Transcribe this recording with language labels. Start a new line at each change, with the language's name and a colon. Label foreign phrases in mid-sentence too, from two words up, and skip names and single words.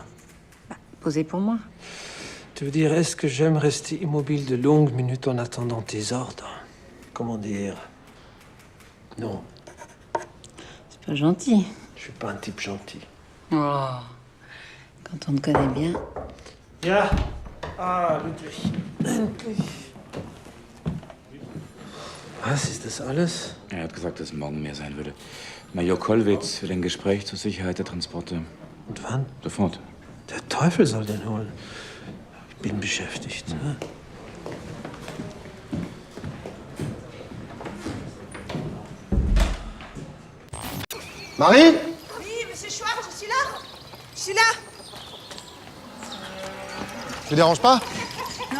French: Posez pour moi. Tu veux dire, est-ce que j'aime rester immobile de longues minutes en attendant tes ordres? Comment dire? Non. C'est pas gentil. Je suis pas un type gentil. Oh. Quand on te connaît bien.
German: Ja. Ah, Ludwig. Endlich. Was, ist das alles? Er hat gesagt, dass morgen mehr sein würde. Major Kollwitz will ein Gespräch zur Sicherheit der Transporte. Und wann? Sofort. Der Teufel soll den holen. Ich bin beschäftigt. Ne? Marie?
French: Oui, monsieur Chouard, je suis là. Je suis là. Je vous dérange pas? Non.